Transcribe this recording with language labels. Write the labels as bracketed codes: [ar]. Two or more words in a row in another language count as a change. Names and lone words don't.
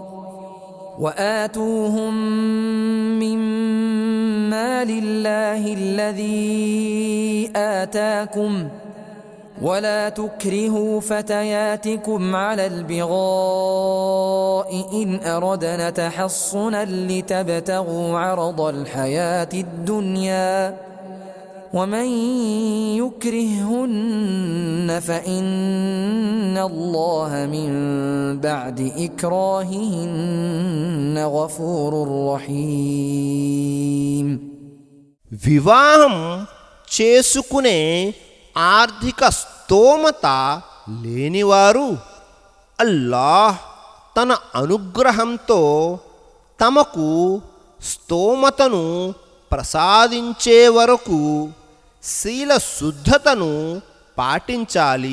[ar] وآتوهم مما لله الذي آتاكم ولا تكرهوا فتياتكم على البغاء إن أردنا تحصنا لتبتغوا عرض الحياة الدنيا ومن يكرههن فإن الله من بعد إكراههن غفور رحيم. [te] వివాహం చేసుకునే ఆర్థిక స్తోమత లేనివారు అల్లాహ్ తన అనుగ్రహంతో తమకు స్తోమతను ప్రసాదించే వరకు శీల శుద్ధతను పాటించాలి.